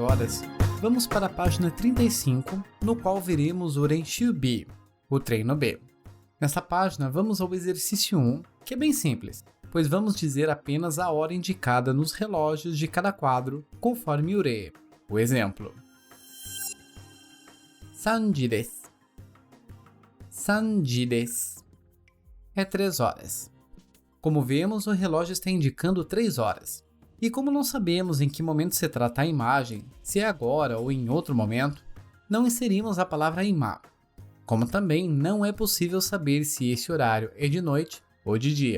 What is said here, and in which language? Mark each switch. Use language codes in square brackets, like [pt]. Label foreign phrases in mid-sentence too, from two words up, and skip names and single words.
[pt] horas, vamos para a página 35, no qual veremos o Renshu B, o treino B. Nessa página, vamos ao exercício 1, que é bem simples, pois vamos dizer apenas a hora indicada nos relógios de cada quadro, conforme o re. O exemplo. [ja] 3 時です。3時です。 [pt] É 3 horas. Como vemos, o relógio está indicando 3 horas. E como não sabemos em que momento se trata a imagem, se é agora ou em outro momento, não inserimos a palavra ima. Como também não é possível saber se esse horário é de noite ou de dia.